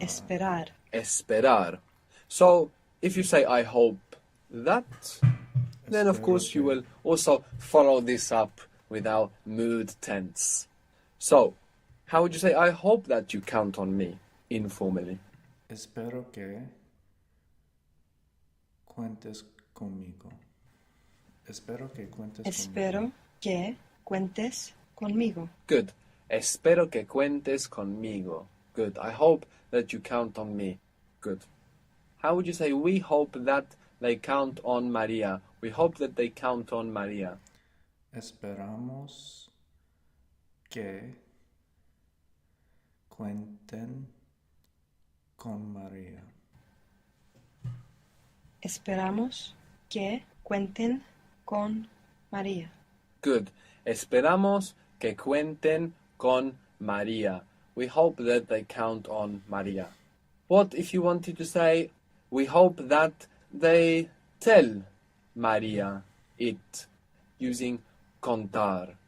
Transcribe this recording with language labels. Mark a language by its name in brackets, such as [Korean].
[Spanish] Esperar. Esperar. [English] So if you say I hope that, then of [Spanish] Espero [English] course you [Spanish] que- [English] will also follow this up with our mood tense. So, how would you say I hope that you count on me informally? [Spanish] Espero que cuentes conmigo. Espero que cuentes Espero conmigo. que cuentes conmigo. [English] Good. [Spanish] Espero que cuentes conmigo. [English] Good. I hope that you count on me. Good. How would you say we hope that they count on Maria? We hope that they count on Maria. [Spanish] Esperamos que cuenten con María. Esperamos que cuenten con María. [English] Good. [Spanish] Esperamos que cuenten con María. [English] We hope that they count on Maria. What if you wanted to say, we hope that they tell Maria it, using contar?